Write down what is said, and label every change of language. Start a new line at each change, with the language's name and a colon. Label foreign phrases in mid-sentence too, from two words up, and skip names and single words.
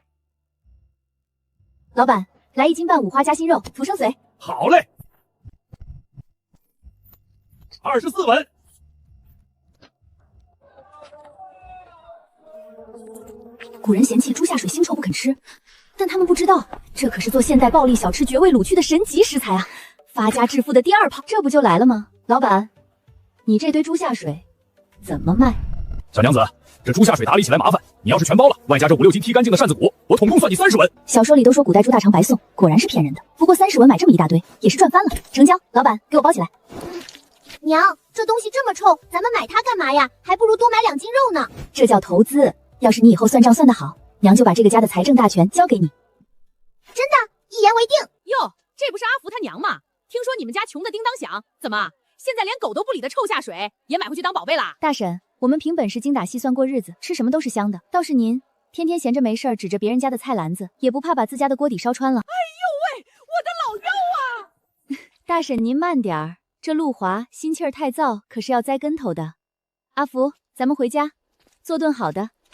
Chinese: 老板，來1斤半五花夾心肉，土生髓。好嘞，24文。古人嫌棄豬下水腥臭不肯吃，但他們不知道，這可是做現代暴力小吃絕味滷曲的神級食材啊！發家致富的第2炮，這不就來了嗎？老板，你這堆豬下水怎麼賣？小娘子，這豬下水打理起來麻煩，你要是全包了，外加這5、6斤剔乾淨的扇子骨，我統共算你30文。小說裡都說古代豬大腸白送，果然是騙人的。不過30文買這麼一大堆，也是賺翻了。成交，老板，給我包起來。娘，這東西這麼臭，咱們買它幹嘛呀？還不如多買2斤肉呢。這叫投資。要是你以後算賬算得好，娘就把這個家的財政大權交給你。真的，一言為定。喲，這不是阿福他娘嗎？聽說你們家窮得叮當響，怎麼現在連狗都不理的臭下水也買回去當寶貝啦？大嬸，我們憑本事精打細算過日子，吃什麼都是香的。倒是您，天天閒着沒事兒，指着別人家的菜籃子，也不怕把自家的鍋底燒穿了。哎呦喂，我的老肉啊！大嬸您慢點兒，這路滑，心氣兒太燥，可是要栽跟頭的。阿福，咱們回家，做頓好的。